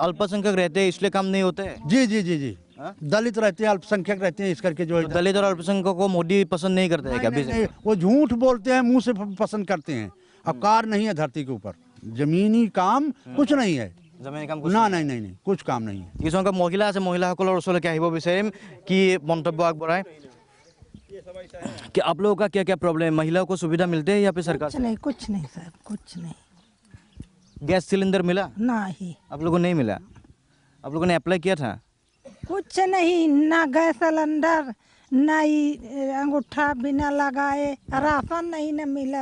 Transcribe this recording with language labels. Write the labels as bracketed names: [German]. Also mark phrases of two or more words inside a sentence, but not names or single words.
[Hindi] अल्पसंख्यक रहते हैं इसलिए काम नहीं होते? जी दलित रहते हैं, अल्पसंख्यक रहते हैं, इस करके जो तो दलित और अल्पसंख्यकों को मोदी पसंद नहीं करते हैं क्या? नहीं, वो झूठ बोलते हैं, मुंह से पसंद करते हैं। अब कार नहीं है धरती के ऊपर, जमीनी काम कुछ नहीं है, जमीनी काम नहीं कुछ काम नहीं है। [Assamese] কিছুসংখ্যক মহিলা আছে, মহিলাসকলৰ ওচৰলৈকে আহিব বিচাৰিম, কি মন্তব্য আগবঢ়ায়। [Hindi] कि आप लोगों का क्या क्या प्रॉब्लम है? महिलाओं को सुविधा मिलते हैं यहाँ पे सरकार से? कुछ नहीं सर, कुछ नहीं। गैस सिलेंडर मिला? नहीं, आप लोगों को नहीं मिला? आप लोगों ने अप्लाई किया था? कुछ नहीं, ना गैस सिलेंडर, ना अंगूठा बिना लगाए, राशन नहीं न मिला।